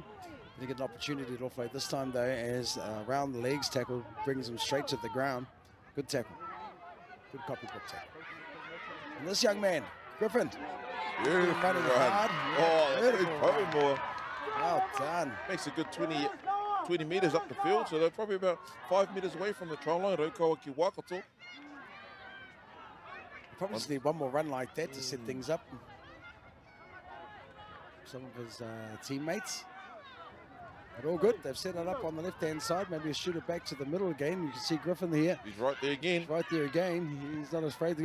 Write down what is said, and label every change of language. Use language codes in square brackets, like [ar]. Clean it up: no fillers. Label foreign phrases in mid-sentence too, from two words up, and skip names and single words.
[en] Didn't get an opportunity to offload this time though, as round the legs tackle brings him straight to the ground. Good tackle. Good copybook tackle. And this young man, Griffin. Running hard. Oh, well done. Makes a good 20 metres up the field, so they're probably about 5 metres away from the try line. Raukawa ki Waikato. Probably just need one more run like that to set things up. Some of his teammates. But all good. They've set it up on the left-hand side. Maybe a shooter back to the middle again. You can see Griffin here. He's right there again. He's right there again. He's not afraid to go.